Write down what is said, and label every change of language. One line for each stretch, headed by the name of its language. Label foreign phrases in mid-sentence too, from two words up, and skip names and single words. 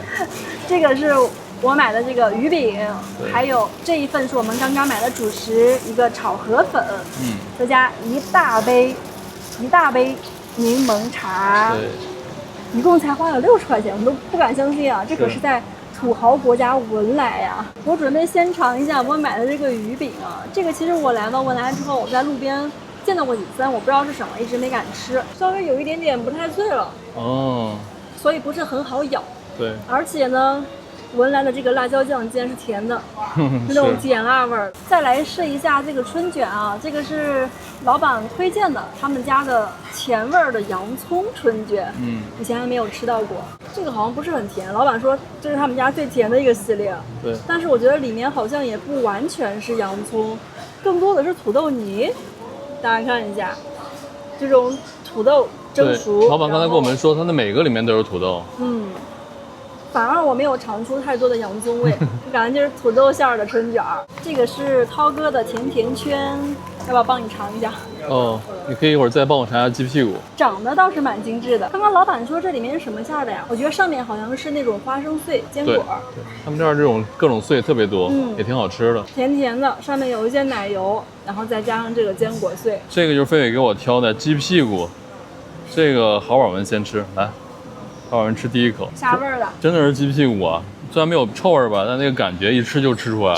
Chinese: 這個是我買的這個魚餅，還有這一份是我們剛剛買的主食，一個炒河粉，再加一大杯檸檬茶。一共才花了60塊錢，我們都不敢相信啊！這可是在土豪國家文萊呀！我準備先嘗一下我買的這個魚餅啊，這個其實我來到文萊之後，我在路邊見到過幾次，我不知道是什麼，一直沒敢吃，稍微有一點點不太脆了。哦。所以不是很好咬。對。而且呢，文萊的這個辣椒醬竟然是甜的，是那種甜辣味兒。再來試一下這個春卷啊，這個是老闆推薦的，他們家的甜味兒的洋蔥春卷，以前還沒有吃到過。這個好像不是很甜，老闆說這是他們家最甜的一個系列。對。但是我覺得裡面好像也不完全是洋蔥，更多的是土豆泥。大家看一下，這種土豆蒸熟。老闆剛才跟我們說，它的每個裡面都有土豆。反而我沒有嘗出太多的洋蔥味，感覺就是土豆餡的春卷。這個是濤哥的甜甜圈，要不要幫你嘗一下？哦，你可以一會兒再幫我嘗一下雞屁股。長得倒是蠻精緻的。剛剛老闆說這裡面是什麼餡的呀？我覺得上面好像是那種花生碎堅果。對，他們這兒這種各種碎特別多，也挺好吃的。甜甜的，上面有一些奶油，然後再加上這個堅果碎。這個就是狒狒給我挑的雞屁股，這個豪爾文先吃，來。好人吃第一口，啥味兒的？真的是雞屁股啊！雖然沒有臭味吧，但那個感覺一吃就吃出來了。